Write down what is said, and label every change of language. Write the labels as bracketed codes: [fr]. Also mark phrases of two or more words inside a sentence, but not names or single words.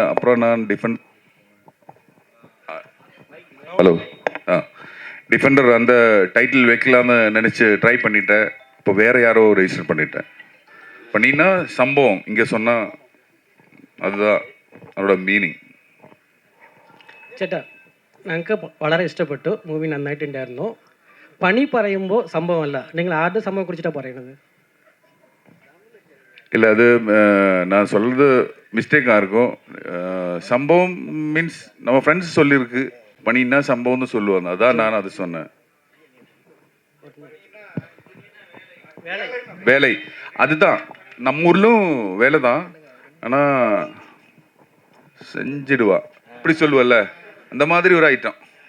[ta] அப்புறம் நான் ஹலோ டிஃபெண்டர் அந்த டைட்டில் வைக்கலான்னு நினச்சி ட்ரை பண்ணிட்டேன். இப்போ வேறு யாரோ ரெஜிஸ்டர் பண்ணினா சம்பவம் இங்கே சொன்னால் அதுதான் அதோட மீனிங். [ml] ചേട്ടാ ഞങ്ങൾക്ക് വളരെ ഇഷ്ടപ്പെട്ടു മൂവി നന്നായിട്ടുണ്ടായിരുന്നു. പണി പറയുമ്പോൾ സംഭവമല്ല, നിങ്ങൾ ആരുടെ സംഭവം കുറിച്ചിട്ടാണ് പറയുന്നത്? [ta] இல்லை அது நான் சொல்கிறது மிஸ்டேக்காக இருக்கும். சம்பவம் மீன்ஸ் நம்ம ஃப்ரெண்ட்ஸ் சொல்லியிருக்கு, பண்ணினா சம்பவம்னு சொல்லுவாங்க, அதான் நான் அது சொன்னேன். வேலை அதுதான் நம்ம ஊர்லும் வேலை தான், ஆனால் செஞ்சிடுவா இப்படி சொல்லுவல்ல, அந்த மாதிரி ஒரு ஐட்டம்.